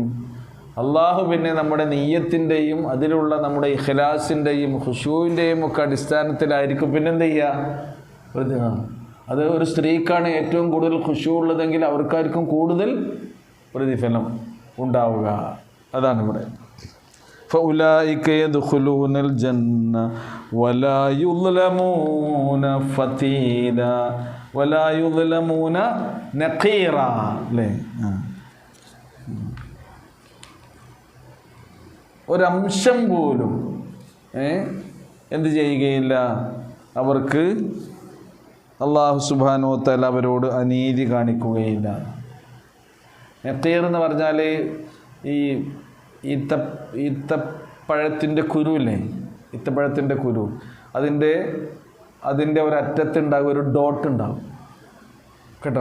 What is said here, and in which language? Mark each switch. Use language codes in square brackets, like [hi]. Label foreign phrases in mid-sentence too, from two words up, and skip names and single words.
[ml] അള്ളാഹു പിന്നെ നമ്മുടെ നിയ്യത്തിൻ്റെയും അതിലുള്ള നമ്മുടെ ഇഖ്ലാസിൻ്റെയും ഖുശൂവിൻ്റെയും ഒക്കെ അടിസ്ഥാനത്തിലായിരിക്കും പിന്നെന്ത് ചെയ്യുക. അത് ഒരു സ്ത്രീക്കാണ് ഏറ്റവും കൂടുതൽ ഖുശൂ ഉള്ളതെങ്കിൽ അവർക്കായിരിക്കും കൂടുതൽ പ്രതിഫലം ഉണ്ടാവുക. അതാണ് ഇവിടെ. [ar] فَأُولَٰئِكَ يَدْخُلُونَ الْجَنَّةَ وَلَا يُظْلَمُونَ فَتِيلًا وَلَا يُظْلَمُونَ نَقِيرًا. [ml] അല്ലേ? ഒരംശം പോലും എന്ത് ചെയ്യുകയില്ല, അവർക്ക് അല്ലാഹു [ar] سبحانه وتعالى [ml] അവരോട് അനീതി കാണിക്കുകയില്ല. നഖീർ എന്ന് പറഞ്ഞാൽ ഈ ഈത്തപ്പഴത്തിൻ്റെ കുരുവില്ലേ, ഈത്തപ്പഴത്തിൻ്റെ കുരു, അതിൻ്റെ ഒരറ്റത്തുണ്ടാകും ഒരു ഡോട്ട് ഉണ്ടാകും കേട്ടോ.